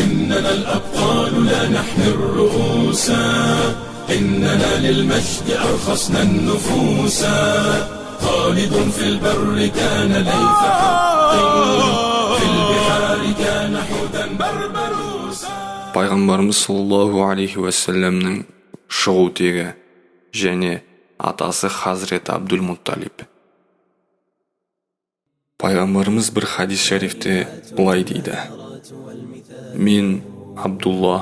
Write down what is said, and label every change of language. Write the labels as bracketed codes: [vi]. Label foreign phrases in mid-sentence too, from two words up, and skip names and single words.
[ar] إننا الأبطال لا نحن الرؤوس إننا للمجد أرخصنا النفوس خالد في البر كان ليث حق في البحار كان حوتا بربروسا. [kk] Пайғамбарымыз [ar] صلى الله عليه وسلم [kk] шығу тегі және атасы Хазрет Абдул-Мутталиб. Пайғамбарымыз бір хадис шарифте былай дейді: мен Абдулла,